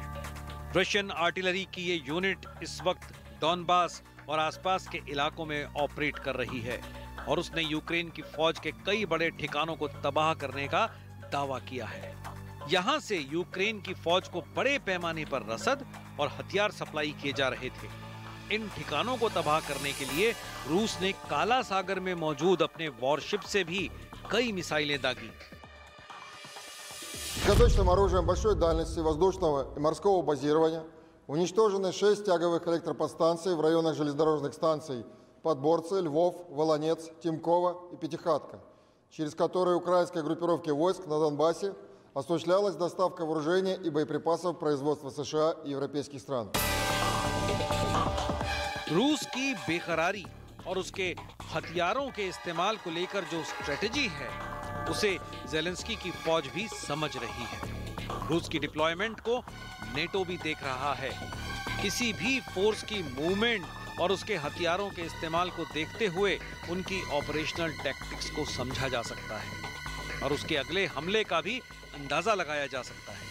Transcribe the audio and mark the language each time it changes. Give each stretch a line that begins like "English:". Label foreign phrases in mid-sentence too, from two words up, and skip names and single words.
English: Russian artillery
Hindi: की ये यूनिट इस वक्त डॉनबास और आसपास के इलाकों में ऑपरेट कर रही है और उसने यूक्रेन की फौज के कई बड़े ठिकानों को तबाह करने का दावा किया है। यहाँ से यूक्रेन की फौज को बड़े पैमाने पर रसद और हथियार सप्लाई किए जा रहे थे। इन ठिकानों को तबाह करने के लिए रूस ने काला सागर में मौजूद अपने वॉरशिप से भी कई मिसाइलें दागी।
Russian: Загадочным оружием большой дальности воздушного и морского базирования уничтожены 6 тяговых электроподстанций в районах железнодорожных станций Подборцы, Львов, Волонец, Тимкова и Пятихатка, через которые украинской группировке войск на Донбассе осуществлялась доставка вооружения и боеприпасов производства США и европейских стран.
Hindi: रूस की बेकरारी और उसके हथियारों के इस्तेमाल को लेकर जो स्ट्रेटेजी है, उसे ज़ेलेंस्की की फौज भी समझ रही है। रूस की डिप्लॉयमेंट को नेटो भी देख रहा है। किसी भी फोर्स की मूवमेंट और उसके हथियारों के इस्तेमाल को देखते हुए उनकी
English: operational tactics
Hindi: को समझा जा सकता है और उसके अगले हमले का भी अंदाजा लगाया जा सकता है।